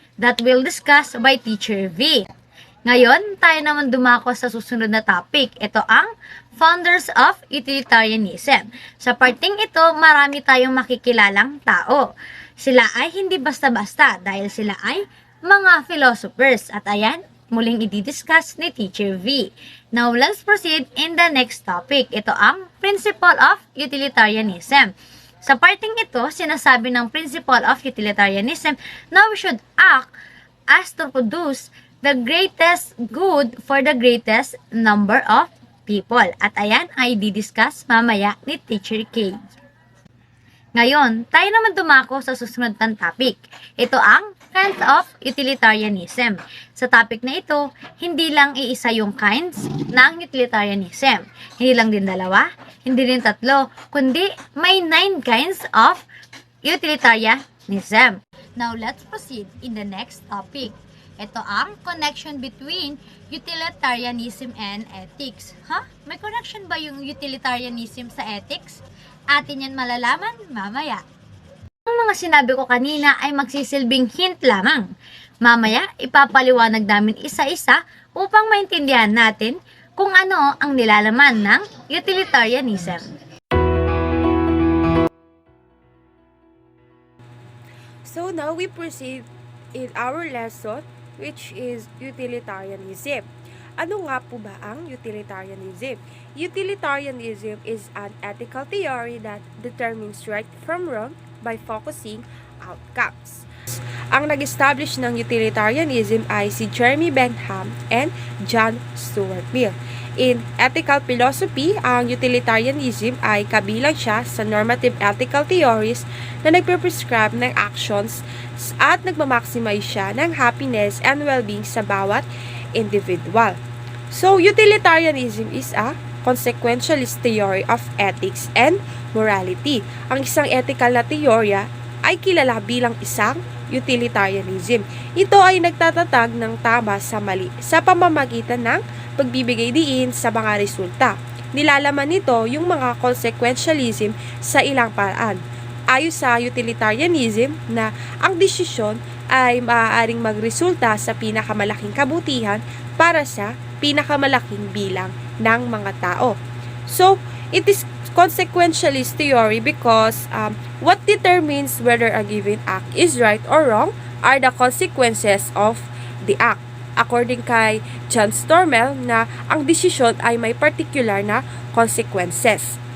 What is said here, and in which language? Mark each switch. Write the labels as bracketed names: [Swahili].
[English] That we'll discuss by Teacher V. [Filipino] Ngayon, tayo naman dumako sa susunod na topic. Ito ang founders of utilitarianism. Sa parting ito, marami tayong makikilalang tao. Sila ay hindi basta-basta dahil sila ay mga philosophers. At ayan, muling i-discuss ni Teacher V. [English] Now, let's proceed in the next topic. [Filipino] Ito ang [English] principle of utilitarianism. [Filipino] Sa parting ito, sinasabi ng [English] principle of utilitarianism na we should act as to produce the greatest good for the greatest number of people. [Filipino] At ayan ay di-discuss mamaya ni Teacher K. Ngayon, tayo naman dumako sa susunod na topic. Ito ang kinds of utilitarianism. Sa topic na ito, hindi lang iisa yung kinds ng utilitarianism. Hindi lang din dalawa, hindi din tatlo, kundi may 9 kinds of utilitarianism. [English] Now, let's proceed in the next topic. [Filipino] Ito ang [English] connection between utilitarianism and ethics. [Filipino] May connection ba yung utilitarianism sa ethics? Atin yan malalaman mamaya. Ang mga sinabi ko kanina ay magsisilbing hint lamang. Mamaya, ipapaliwanag namin isa-isa upang maintindihan natin kung ano ang nilalaman ng utilitarianism. [English] So now we proceed in our lesson, which is utilitarianism. [Filipino] Ano nga po ba ang [English] utilitarianism? Utilitarianism is an ethical theory that determines right from wrong by focusing outcomes. [Filipino] Ang nag-establish ng utilitarianism ay si Jeremy Bentham and John Stuart Mill. [English] In ethical philosophy, [Filipino] ang utilitarianism ay kabilang siya sa normative ethical theories na nagpe-prescribe ng actions at nagmamaximize siya ng [English] happiness and well-being [Filipino] sa bawat individual. [English] So, utilitarianism is a consequentialist theory of ethics and morality. [Filipino] Ang isang ethical na teorya ay kilala bilang isang utilitarianism. Ito ay nagtatatag ng tama sa mali sa pamamagitan ng pagbibigay diin sa mga resulta. Nilalaman nito yung mga consequentialism sa ilang paraan. Ayon sa utilitarianism na ang desisyon ay maaaring magresulta sa pinakamalaking kabutihan para sa pinakamalaking bilang ng mga tao. [English] So, it is consequentialist theory because what determines whether a given act is right or wrong are the consequences of the act. [Filipino] According kay John Stormell na ang desisyon ay may particular na consequences.